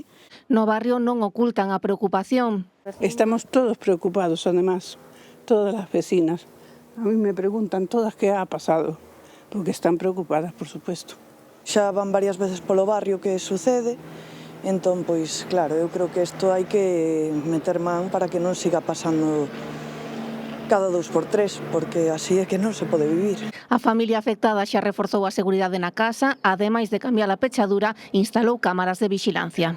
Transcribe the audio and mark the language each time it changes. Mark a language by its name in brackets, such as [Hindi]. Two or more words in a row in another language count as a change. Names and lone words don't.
[Galician] No barrio non ocultan a preocupación. [Spanish] Estamos todos preocupados, además, todas las vecinas. A mí me preguntan todas qué ha pasado. Porque están preocupadas, por supuesto. [Galician] xa van varias veces polo barrio que sucede, entón, pois, claro, eu creo que isto hai que meter man para que non siga pasando cada 2x3, porque así é que non se pode vivir. A familia afectada xa reforzou a seguridade na casa, ademais de cambiar a pechadura, instalou cámaras de vixilancia.